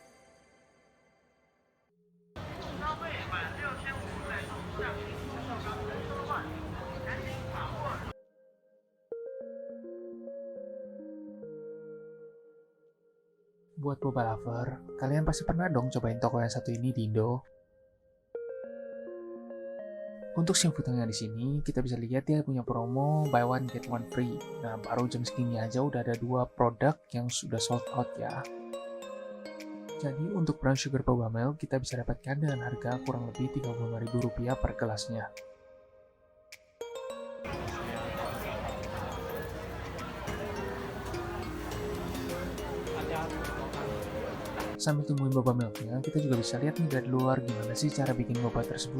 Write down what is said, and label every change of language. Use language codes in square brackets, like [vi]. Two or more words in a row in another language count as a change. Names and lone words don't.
[id] Buat [en] boba lover, [id] kalian pasti pernah dong cobain toko yang satu ini di Indo. Untuk simfutangnya di sini, kita bisa lihat dia punya promo [en] buy one get one free. [id] Nah, baru jam segini aja udah ada 2 produk yang sudah [en] sold out [id] ya. Jadi untuk [en] brown sugar boba milk [id] kita bisa dapatkan dengan harga kurang lebih Rp35.000 per gelasnya. Sambil tungguin boba milknya, kita juga bisa lihat nih dari luar gimana sih cara bikin boba tersebut.